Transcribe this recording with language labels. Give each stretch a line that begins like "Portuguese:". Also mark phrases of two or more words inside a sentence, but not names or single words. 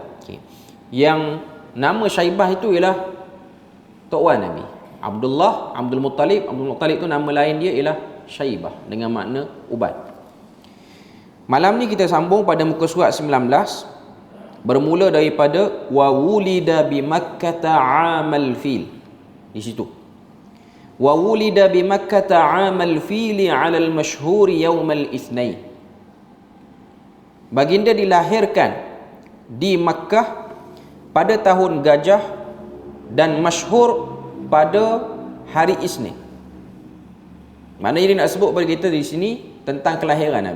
Malay: Yang nama Syaibah itu ialah tok wan Nabi Abdul Muttalib. Abdul Muttalib tu nama lain dia ialah Syaibah dengan makna ubat. Malam ni kita sambung pada muka surat 19, bermula daripada
Arabic: وولد بمكة عام الفيل.
Malay: Di situ
Arabic: وولد بمكة عام الفيل على المشهور يوم الاثنين.
Malay: Baginda dilahirkan di Makkah pada tahun gajah dan masyhur pada hari Isnin. Maknanya dia nak sebut pada kita di sini tentang kelahiran Nabi.